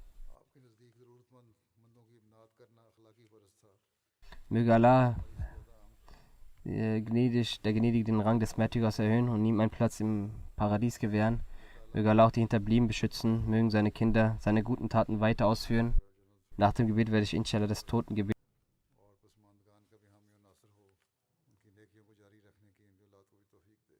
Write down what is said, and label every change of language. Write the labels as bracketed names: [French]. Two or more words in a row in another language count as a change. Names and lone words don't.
[German] Möge Allah der Gnädige den Rang des Märtyrers erhöhen und ihm einen Platz im Paradies gewähren. Möge Allah auch die Hinterbliebenen beschützen, mögen seine Kinder seine guten Taten weiter ausführen. Nach dem Gebet werde ich inshallah das Totengebet. [Urdu] اور پسماندگان کا بھی حامی اور ناصر ہو، ان کی نیکیوں کو جاری رکھنے کی ان کی اولاد کو بھی توفیق دے.